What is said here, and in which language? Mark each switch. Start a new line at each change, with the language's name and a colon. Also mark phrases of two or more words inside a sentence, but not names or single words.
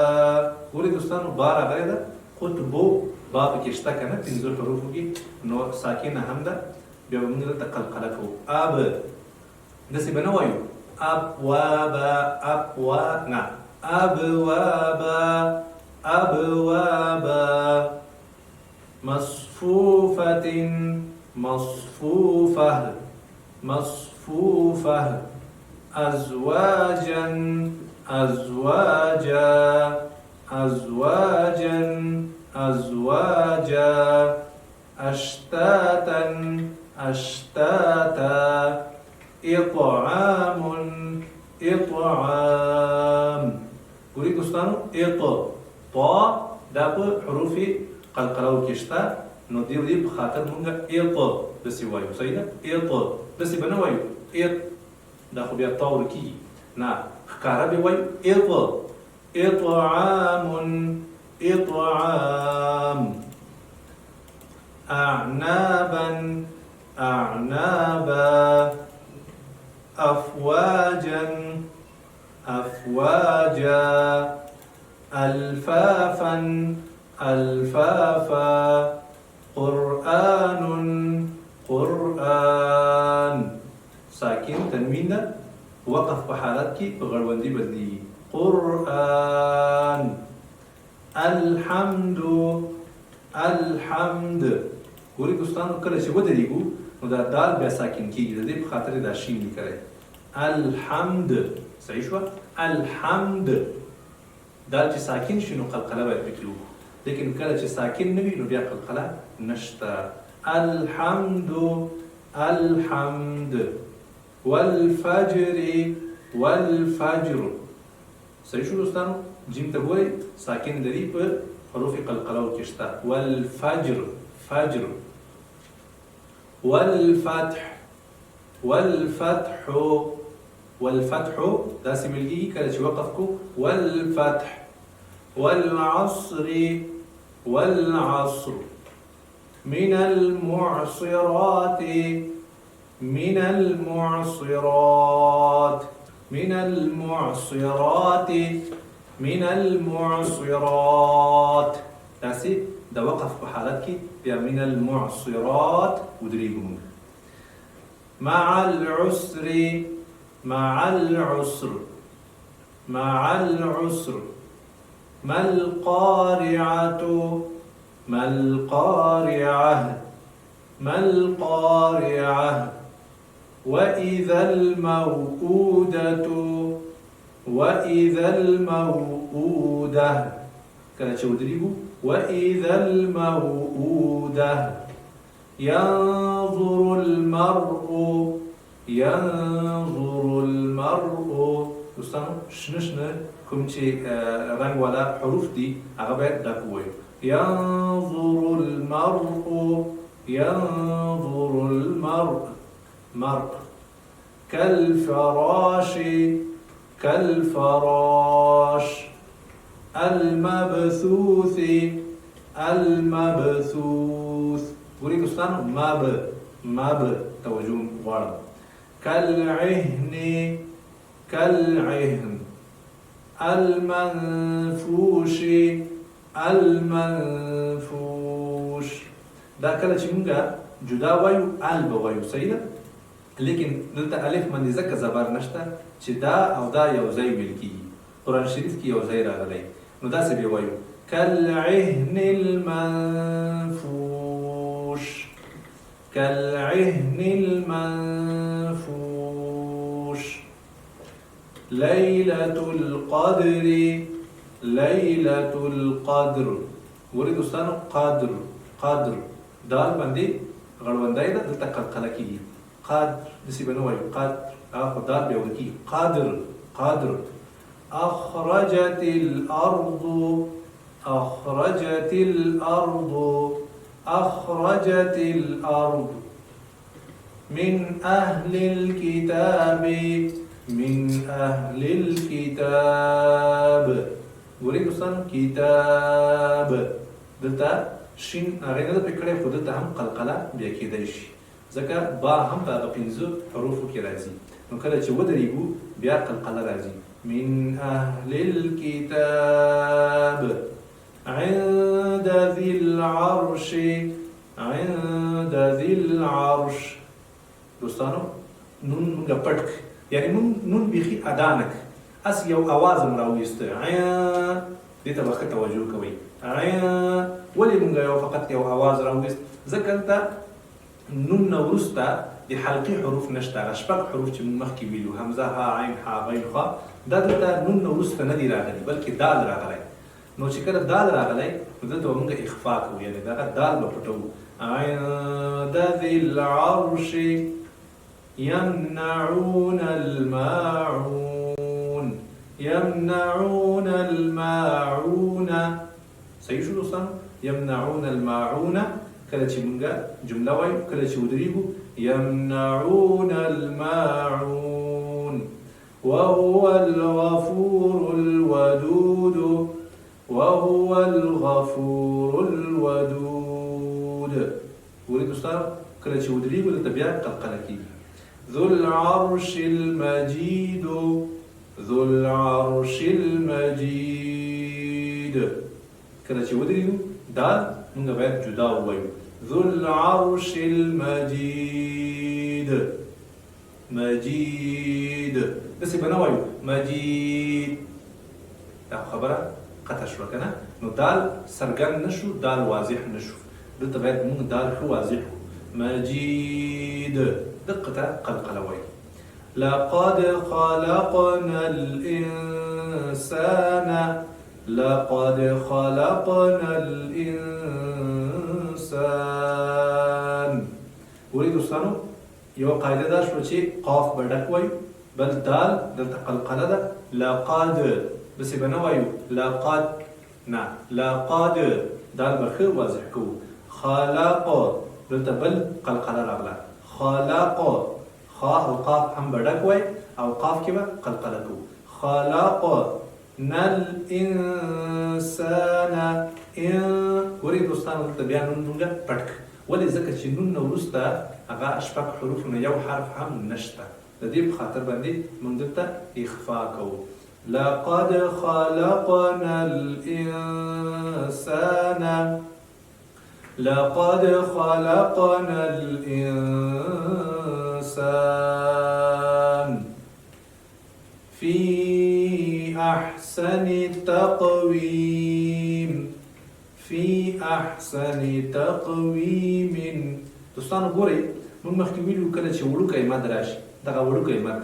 Pashto: ګورئ دوستانو با راغلی ده، قطبو با پکې شته که نه 15 حروفو کې، نو ساکنه هم ده، بیا به موږ دلته قلقله کوو. اب داسې به نه وایو ابوابا ابوا نه،
Arabic: ابوابا ابوابا. مصفوفة مصفوفة مصفوفة. أزواجا أزواجا أزواجا أزواجا. أشتاتا أشتاتا. إطعام إطعام.
Pashto: ګورئ دوستانو طا دا په حروف قلقلو کې شته، نو دې په خاطر مونږ داسې وایو. صحیح ده؟ داسې به نه وایو دا خو بیا تا ورکېږي، نه ښکاره به وایو
Arabic: إطعام إطعام. أعنابا أعنابا. أفواجا أفواجا. ألفافا ألفافا. قرآن قرآن.
Pashto: ساکن تنوین ده، وقف په حالت کې په غړوندي بدلیږي.
Arabic: قرآن. الحمد الحمد.
Pashto: ګورئ دوستانو کله چې ودرېږو نو دا دال بیا ساکن کېږي، د دې په خاطر دا شین لیکلی. الحمد صحیح شوه. الحمد دال چې ساکن شي نو قلقله باید پکې وکړو، لیکن کله چې ساکن نه وي نو بیا قلقله نشته.
Arabic: الحمد الحمد. والفجر والفجر.
Pashto: صحیح شو دوستانو؟ جیم ته ګورئ ساکن لري په حروف قلقلو کې شته.
Arabic: والفجر فجر. والفتح والفتح والفتح
Pashto: داسې ملګي کله چې وقف کو.
Arabic: والفتح. والعصر والعصر. من المعصرات من المعصرات من المعصرات من المعصرات.
Pashto: داسې د وقف په حالت کې بیا
Arabic: من المعصرات
Pashto: ودرېږو موږ.
Arabic: مع العسر مع العسر مع العسر. ما القارعة ما القارعة ما القارعة. وإذا الموءودة وإذا الموءودة.
Pashto: کله چې ودرېږو
Arabic: وإذا الموءودة. ينظر المرء ينظر المرء.
Pashto: دوستانو شنه شنه کوم چې رنګ والا حروف دي هغه باید ډک ووایو.
Arabic: ينظر المرء ينظر المرء مرء. كالفراش كالفراش. المبثوث المبثوث.
Pashto: ګورئ دوستانو مب توجه غواړم.
Arabic: كالعهن كالعهن. المنفوش المنفوش.
Pashto: دا کله چې موږ جدا وایو ال به وایو. صحیح ده؟ لیکن دلته الف باندې ځکه زبر نشته چې دا او دا یو ځای ویل کېږي. قرآن شریف کې یو ځای راغلی، نو داسې به وایو
Arabic: كالعهن المنفوش كالعهن المنفوش. ليلة القدر ليلة القدر
Pashto: ګورئ دوستانو
Arabic: قدر قدر
Pashto: دال باندې غړوندای ده دلته قلقله کېږي قدر داسې به نه وایو قدر هغه خو دال بیا ورکېږي
Arabic: قدر قدر أخرجت الأرض أخرجت الأرض أخرجت الأرض من أهل الكتاب من أهل الكتاب
Pashto: ګورئ دوستانو کتاب دلته شین هغې نه ده پرې کړی خو دلته هم قلقله بیا کېدی شي ځکه با هم په هغه 5 حروفو کې راځي نو کله چې ودرېږو بیا قلقله راځي
Arabic: من أهل الكتاب عند ذي العرش عند ذي العرش
Pashto: دوستانو نون مونږه پټ یعنی نون بیخي ادا نه اس یو اواز هم راویسته دې ته به ښه توجه کوئ ولې مونږه یو فقط یو اواز راویست ځکه دلته نون نه وروسته د حلقي حروف نشته هغه شپږ حروف چې مونږ مخکې ویلو همزه ها عین ها غین خا دا دلته نون نه وروسته نه دي راغلي بلکې دال راغلی نو چې کله دال راغلی نو دلته به مونږ اخفا کوو یعنې دغه دال به پټوو
Arabic: عند ذي العرش يمنعون الماعون يمنعون الماعون
Pashto: صحیح شو دوستانو
Arabic: يمنعون الماعون
Pashto: کله چې مونږه جمله وایو کله چې ودرېږو
Arabic: يمنعون الماعون وهو الغفور الودود وهو الغفور الودود
Pashto: ګورئ دوستانو کله چې ودرېږو دلته بیا قلقله کېږي
Arabic: ذو العرش المجيد ذو العرش
Pashto: المجيد کله چې ودرېږو دا مونږ باید جدا ووایو
Arabic: ذو العرش المجيد
Pashto: مجيد داسې به نه وایو مجيد دا خبره قطع شوه که نه نو دال څرګند نه شو دال واضح نه شو دلته باید مونږ دال ښه واضح کړو مجيد دقة قلقلة وي
Arabic: لقد خلقنا الإنسان لقد خلقنا
Pashto: الإنسان ګورئ دوستانو یو قاعده دا شوه چې قاف به ډک وایو بل دال دلته قلقله ده لقد داسې به نه وایو لقد نه لقد دال به ښه واضح کوو خلق دلته بل قلقله راغله خلق خا او قاف هم به ډک وای او قاف کې به قلقله کوو
Arabic: خلقنا الانسان
Pashto: ګورئ دوستانو دلته بیا نون مونږه پټ ولې ځکه چې نون نه وروسته هغه شپږ حروف نه یو حرف هم نشته د دې په خاطر باندې مونږ دلته اخفا کوو
Arabic: لقد خلقنا الانسان لقد خلقنا الإنسان في أحسن تقويم في أحسن تقويم
Pashto: دوستانو ګورئ موږ مخکې ویلو کله چې وړوکی مد راشي دغه وړوکی مد